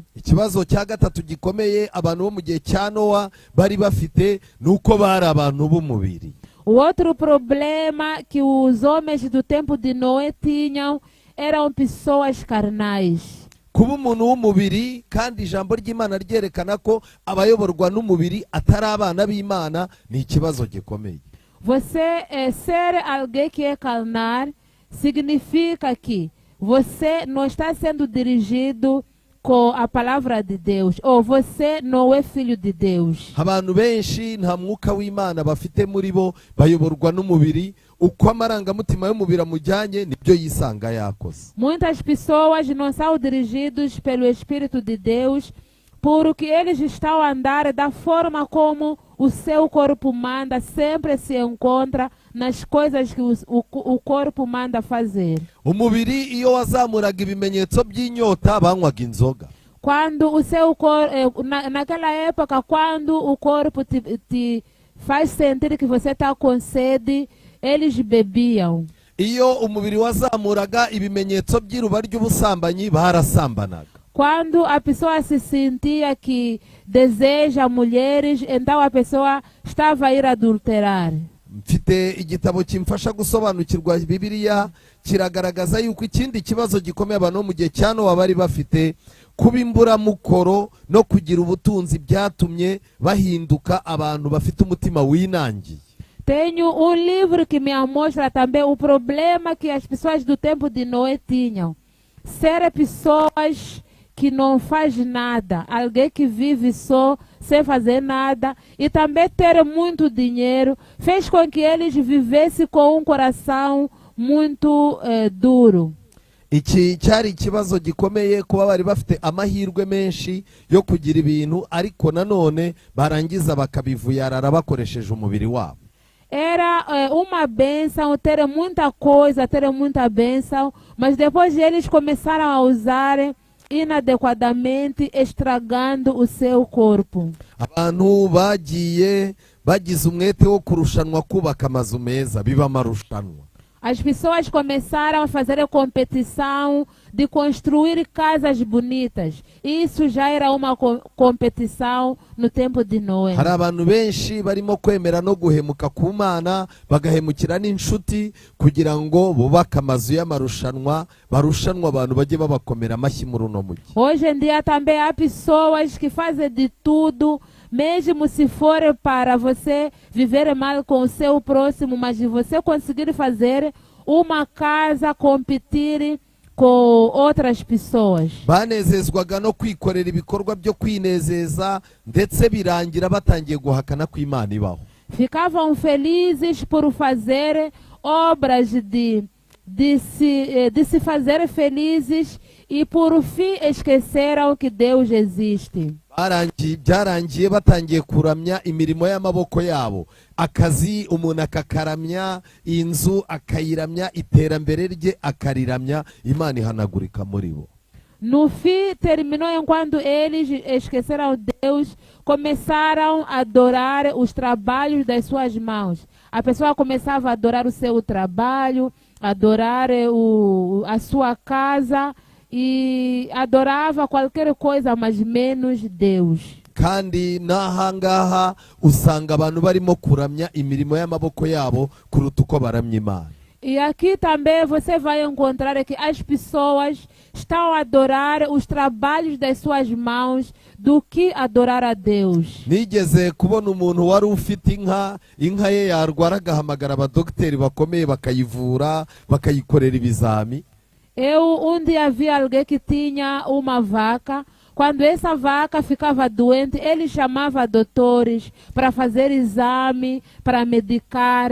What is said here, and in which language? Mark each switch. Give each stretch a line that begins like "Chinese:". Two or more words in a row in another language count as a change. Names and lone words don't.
Kinyarwanda: ikibazo cya gatatu gikomeye abantu bo mu gihe cya nowa bari bafite ni uko bari abantu b'umubiri.
Portuguese: O outro problema que os homens do tempo de Noé tinham eram pessoas carnais.
Kinyarwanda: kuba umuntu w'umubiri, kandi ijambo ry'imana ryerekana ko abayoborwa n'umubiri atari abana b'imana, ni ikibazo gikomeye.
Portuguese: Você ser alguém que é carnal significa que você não está sendo dirigido com a palavra de Deus, ou você não é filho de Deus.
Kinyarwanda: abantu benshi nta mwuka w'imana bafite muri bo, bayoborwa n'umubiri, uko amarangamutima y'umubiri amujyanye nibyo yisanga yakoze.
Portuguese: Muitas pessoas não são dirigidos pelo Espírito de Deus, porque eles estão a andar da forma como o seu corpo manda, sempre se encontra nas coisas que o corpo manda fazer.
Kinyarwanda: umubiri iyo wazamuraga ibimenyetso by'inyota banywaga inzoga.
Portuguese: Quando o seu corpo, naquela época, quando o corpo te faz sentir que você está com sede, eles bebiam.
Kinyarwanda: iyo umubiri wazamuraga ibimenyetso by'iruba ry'ubusambanyi barasambanaga.
Portuguese: Quando a pessoa se sentia que deseja mulheres, então a pessoa estava a ir adulterar.
Kinyarwanda: mfite igitabo kimfasha gusobanukirwa bibiliya, kiragaragaza yuko ikindi kibazo gikomeye abantu bo mu gihe cya nowa bari bafite, kuba imburamukoro no kugira ubutunzi byatumye bahinduka abantu bafite umutima winangiye.
Portuguese: Tenho um livro que me mostra também o problema que as pessoas do tempo de Noé tinham. Ser pessoas que não faz nada, alguém que vive só, sem fazer nada, e também ter muito dinheiro, fez com que eles vivessem com um coração muito duro.
Kinyarwanda: iki cyari ikibazo gikomeye, kuba bari bafite amahirwe menshi yo kugira ibintu, ariko nanone barangiza bakabivuyarara bakoresheje umubiri wabo.
Portuguese: Era uma bênção ter muita coisa, ter muita bênção, mas depois eles começaram a usar inadequadamente, estragando o seu corpo.
Kinyarwanda: abantu bagiye bagize umwete wo kurushanwa kubaka amazu meza, biba amarushanwa.
Portuguese: as pessoas começaram a fazer a competição de construir casas bonitas. Isso já era uma competição no tempo de Noé.
Kinyarwanda: hari abantu benshi barimo kwemera no guhemuka ku Mana, bagahemukira n'inshuti kugira ngo bubake amazu y'amarushanwa, barushanwa abantu bajye babakomera amashyi muri uno mujyi.
Portuguese: Hoje em dia também há pessoas que fazem de tudo, mesmo se for para você viver mal com o seu próximo, mas se você conseguir fazer uma casa, competir com outras pessoas.
Kinyarwanda: Banezezwaga no kwikorera ibikorwa byo kwinezeza, ndetse birangira batangiye guhakana ko Imana ibaho.
Portuguese: Ficavam felizes por fazer obras de se fazer felizes e por fim esqueceram que Deus existe.
Kinyarwanda: Byarangiye batangiye kuramya imirimo y'amaboko yabo, akazi umuntu akakaramya, inzu akayiramya, iterambere rye akariramya, Imana ihanagurika muri bo.
Portuguese: No fim, terminou enquanto eles esqueceram Deus, começaram a adorar os trabalhos das suas mãos. A pessoa começava a adorar o seu trabalho, adorar a sua casa e adorava qualquer coisa, mas menos Deus.
Kinyarwanda: Kandi n'ahangaha usanga abantu barimo kuramya imirimo y'amaboko yabo kuruta uko baramya Imana.
Portuguese: E aqui também você vai encontrar que as pessoas estão a adorar os trabalhos das suas mãos do que adorar a Deus.
Kinyarwanda: Nigeze kubona umuntu wari ufite inka ye yarwara agahamagara abadogiteri bakomeye bakayivura, bakayikorera ibizami.
Portuguese: Um dia vi alguém que tinha uma vaca. Quando essa vaca ficava doente, ele chamava doutores para fazer exame, para medicar.